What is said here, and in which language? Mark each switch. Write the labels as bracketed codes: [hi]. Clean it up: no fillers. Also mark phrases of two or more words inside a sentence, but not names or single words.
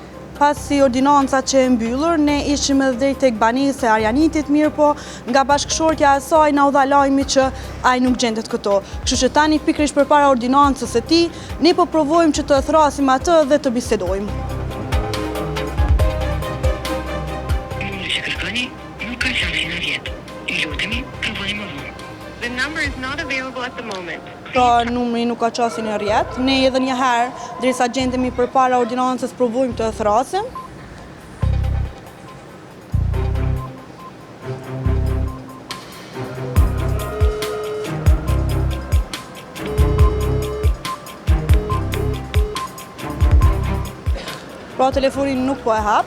[sq] Pasi ordinanca që e mbyllur, ne ishim edhe drejt tek banesa e Arjanitit, mirë po nga bashkëshortja e saj na u dha lajmi që ai nuk gjendet këto. Kështu që tani pikërisht përpara ordinancës së tij, ne po provojmë që të thrasim atë dhe të bisedojmë. Që kërkoni nuk ka qenë në rjet. Ju lutemi, provojmë më vonë. [en] The number is not available at the moment. [sq] Pra numri nuk ka qenë në rjet. Ne edhe një herë, derisa gjendemi përpara ordinancës, provojmë të thrasim. Pra telefonin nuk po e hap.